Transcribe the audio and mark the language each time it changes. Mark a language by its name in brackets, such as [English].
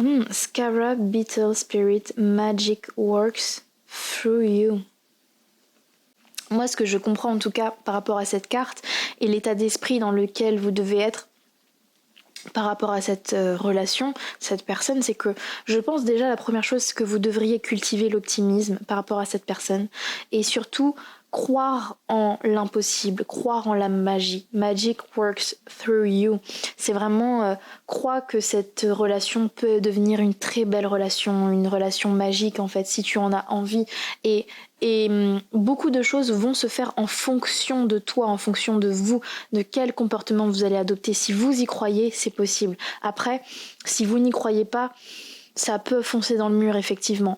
[English] Scarab, Beetle, Spirit, Magic works through you. [French] Moi, ce que je comprends en tout cas par rapport à cette carte et l'état d'esprit dans lequel vous devez être par rapport à cette relation, cette personne, c'est que je pense déjà la première chose, c'est que vous devriez cultiver l'optimisme par rapport à cette personne et surtout croire en l'impossible, croire en la magie. [English] Magic works through you. [French] C'est vraiment croire que cette relation peut devenir une très belle relation, une relation magique en fait, si tu en as envie. Et beaucoup de choses vont se faire en fonction de toi, en fonction de vous, de quel comportement vous allez adopter. Si vous y croyez, c'est possible. Après, si vous n'y croyez pas, ça peut foncer dans le mur effectivement.